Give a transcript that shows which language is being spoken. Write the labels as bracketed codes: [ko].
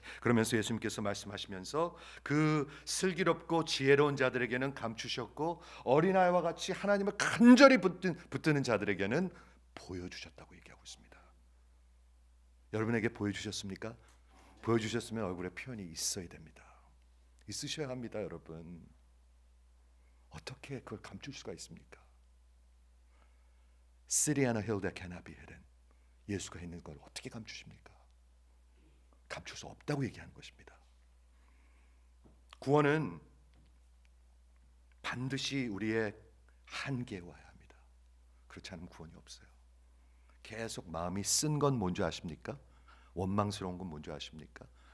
[ko] 그러면서 예수님께서 말씀하시면서 그 슬기롭고 지혜로운 자들에게는 감추셨고 어린아이와 같이 하나님을 간절히 붙드는 자들에게는 보여주셨다고 얘기하고 있습니다. 여러분에게 보여주셨습니까? 보여주셨으면 얼굴에 표현이 있어야 됩니다. 있으셔야 합니다, 여러분. 어떻게 그걸 감출 수가 있습니까? [en] City on a hill that cannot be hidden. [ko] 예수가 있는 걸 어떻게 감추십니까? 감출 수 없다고 얘기하는 것입니다. 구원은 반드시 우리의 한계에 와야 합니다. 그렇지 않으면 구원이 없어요. 계속 마음이 쓴 건 뭔지 아십니까? 원망스러운 건 뭔지 아십니까?